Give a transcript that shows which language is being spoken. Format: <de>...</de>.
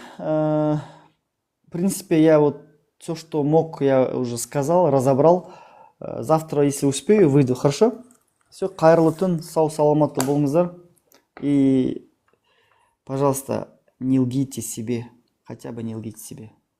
<ru>В принципе, я вот все, что мог, я уже сказал, разобрал. Завтра, если успею, выйду, хорошо?</ru> <kk>Все, қайырлы түн, сау саламатты болыңыздар.</kk> <ru>И, пожалуйста, не лгите себе, хотя бы не лгите себе.</ru>